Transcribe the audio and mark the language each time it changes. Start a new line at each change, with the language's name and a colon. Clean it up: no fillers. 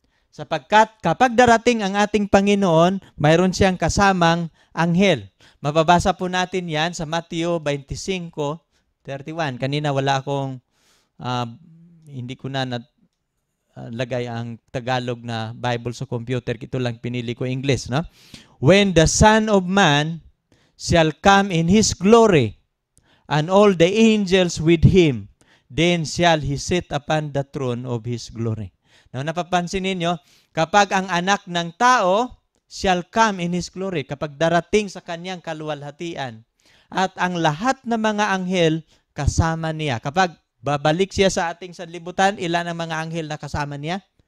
Filipino: Sapagkat kapag darating ang ating Panginoon, mayroon siyang kasamang anghel. Mababasa po natin yan sa Mateo 25:31. Kanina wala akong, hindi ko na lagay ang Tagalog na Bible sa computer. Ito lang pinili ko English. No?
English: When the Son of Man shall come in His glory, and all the angels with Him, then shall He sit upon the throne of His glory.
Filipino: Now, napapansin ninyo, kapag ang anak ng tao
English: shall come in His glory,
Filipino: kapag darating sa kanyang kaluwalhatian, at ang lahat ng mga anghel kasama niya. Kapag babalik siya sa ating sanlibutan, ilan ang mga anghel na kasama niya?